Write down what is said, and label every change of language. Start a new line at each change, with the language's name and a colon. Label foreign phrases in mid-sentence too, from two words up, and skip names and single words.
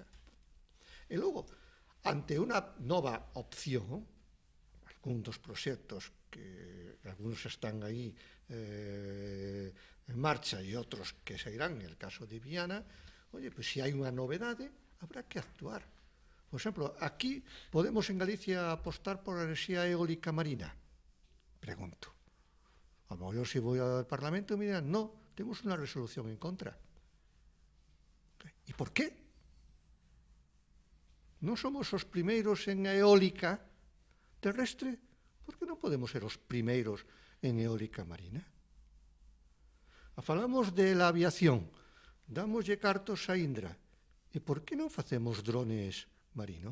Galician: E logo, ante unha nova opción, algún dos proxectos que algunos están aí en marcha e outros que sairán,
Spanish: en el caso de Viana, oye, pues
Galician: se hai unha novedade, habrá que actuar. Por exemplo, aquí podemos en Galicia apostar por a enerxía eólica marina? Pregunto.
Spanish: A lo mejor se voy al Parlamento me dirán, no, tenemos una resolución en contra. ¿Y por qué?
Galician: Non somos os primeiros en eólica terrestre, por que non podemos ser os primeiros en eólica marina? Falamos
Spanish: de la aviación,
Galician: damoslle cartos a Indra, e por que non facemos drones marinos?